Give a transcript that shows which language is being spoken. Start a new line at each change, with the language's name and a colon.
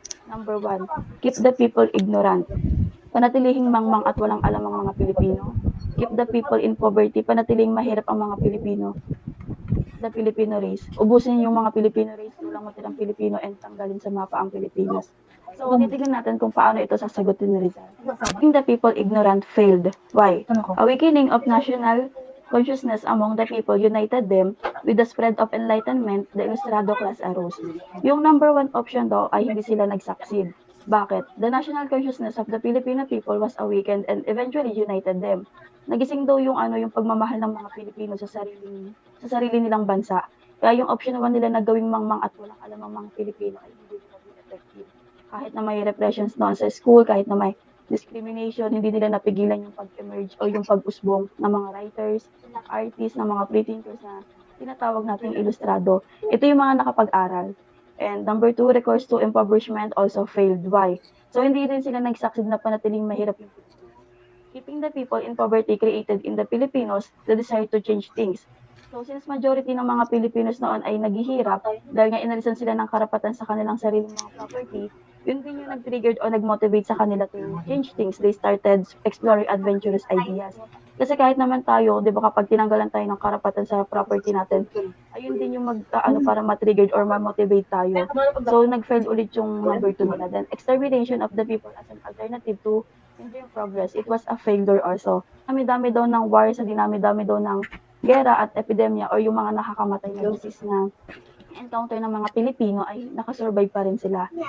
English: Number one, keep the people ignorant.
Filipino: Panatilihing mangmang at walang alam ang mga Pilipino.
English: Keep the people in poverty.
Filipino: Panatiling mahirap ang mga Pilipino.
English: The Filipino race.
Filipino: Ubusin yung mga Filipino race, walang matirang Pilipino and tanggalin sa mapa ang Pilipinas. So, titignan natin kung paano ito sasagutin ni Rizal.
English: Keeping the people ignorant failed. Why?
Filipino: Ano ko?
English: Awakening of national consciousness among the people united them with the spread of enlightenment, the Ilustrado class arose.
Filipino: Yung number one option daw ay hindi sila nag-succeed. Bakit?
English: The national consciousness of the Filipino people was awakened and eventually united them.
Filipino: Nagising daw yung yung pagmamahal ng mga Pilipino sa sarili nilang bansa. Kaya yung option 1 nila na gawing mangmang at walang alam ang mga Pilipino ay hindi nila naging effective. Kahit na may repressions noon sa school, kahit na may discrimination, hindi nila napigilan yung pag-emerge o yung pag-usbong ng mga writers, artists, ng mga pre-thinkers na tinatawag nating ilustrado. Ito yung mga nakapag-aral.
English: And number 2, recourse to impoverishment also failed. Why?
Filipino: So, hindi rin sila nag-succeed na panatiling mahirap yung Pilipinas.
English: Keeping the people in poverty created in the Filipinos the desire to change things.
Filipino: So, since majority ng mga Pilipinos noon ay naghihirap dahil nga inalisan sila ng karapatan sa kanilang sariling mga property, yun din yung nag-triggered o nag-motivate sa kanila
English: to change things. They started exploring adventurous ideas.
Filipino: Kasi kahit naman tayo, di ba kapag tinanggalan tayo ng karapatan sa property natin, ayun din yung para ma-triggered or ma-motivate tayo. So, nag-fail ulit yung number 2 nila.
English: Then, extermination of the people as an alternative to enduring progress. It was a failure also.
Filipino: Dami-dami daw ng war, sa dinami-dami daw ng gera at epidemya or yung mga nakakamatay na disease na encounter ng mga Pilipino ay nakasurvive pa rin sila.